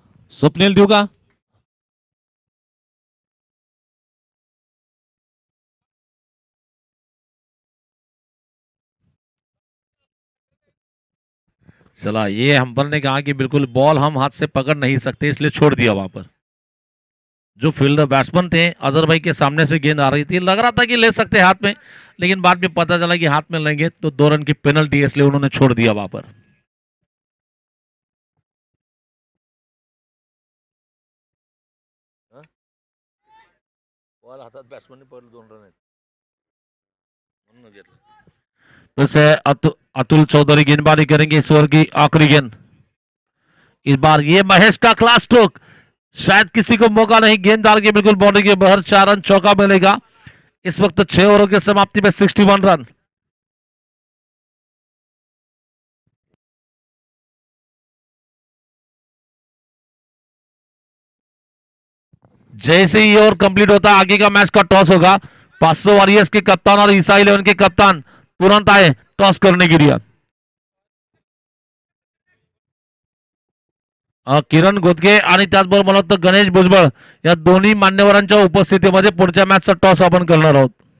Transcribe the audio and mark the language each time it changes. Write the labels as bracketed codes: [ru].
[mr] स्वप्निल देवगा चला. [hi] ये अंपायर ने कहा कि बिल्कुल बॉल हम हाथ से पकड़ नहीं सकते इसलिए छोड़ दिया. वहां पर जो फील्डर बैट्समैन थे अजहर भाई के सामने से गेंद आ रही थी. लग रहा था कि ले सकते हाथ में, लेकिन बाद में पता चला कि हाथ में लेंगे तो 2 रन की पेनल्टी है, इसलिए उन्होंने छोड़ दिया वहां पर. [mr] बॉल हातात बॅट्समनने पडलं 2 रन आहेत म्हणून घेतलं. [hi] फिर से अतुल चौधरी गेंदबाजी करेंगे. इस ओवर की आखिरी गेंद. इस बार ये महेश का क्लास स्ट्रोक. शायद किसी को मौका नहीं. गेंददार की बिल्कुल बाउंड्री के बाहर 4 रन चौका मिलेगा. इस वक्त 6 ओवरों की समाप्ति में 61 रन। जैसे ही ओवर कंप्लीट होता आगे का मैच का टॉस होगा। 500 वॉरियर्स के कप्तान और ईसा 11 के कप्तान तुरंत आए टॉस करने के लिए। [mr] किरण गोदके आणि त्याचबरोबर मला वाटतं गणेश भुजबळ या दोन्ही मान्यवरांच्या उपस्थितीमध्ये पुढच्या मॅचचा टॉस आपण करणार आहोत.